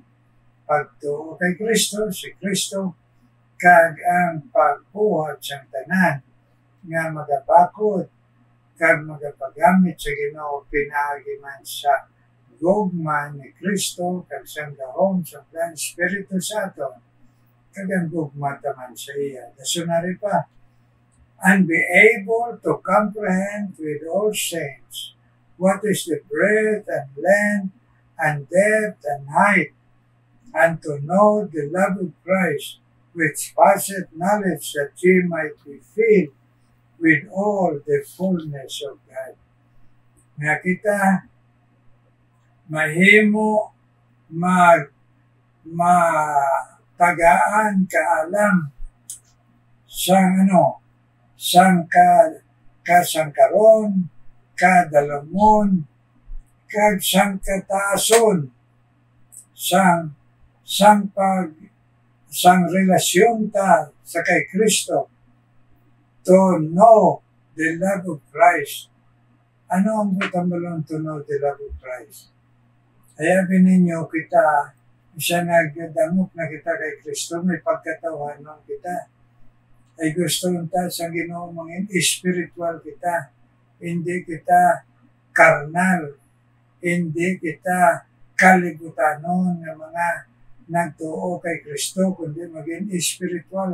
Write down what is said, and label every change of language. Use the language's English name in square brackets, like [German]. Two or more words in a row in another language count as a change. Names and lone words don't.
[Hiligaynon] Pagtuo kay Kristo, si Kristo, kag ang pagbuhat sa tanan nga magabakod kag magapagamit sa Ginoo pinaagi man sa gugma ni Kristo kag sa gahom sa plan Espiritu sa aton kag ang gugma taman sa iya. Dasunari pa, [English] and be able to comprehend with all saints what is the breadth and length and depth and height, and to know the love of Christ, which passeth knowledge, that ye might be filled with all the fullness of God. [Hiligaynon] Nga kita mahimo matagaan kaalam sang kasangkaron, kadalamon, kag sang kataason, sang relasyon ta sa kay Kristo, [English] to know the love of Christ. [Hiligaynon] Ano ang butambalong [English] to know the love of Christ? [Hiligaynon] Hayabin ninyo kita, siya nagdamok na kita kay Kristo, may pagkatawanan kita. Ay gusto ta sa Ginoo mangin spiritual kita, hindi kita karnal, hindi kita kalibutanon ng mga nagtuo kay Kristo, kundi maging spiritual.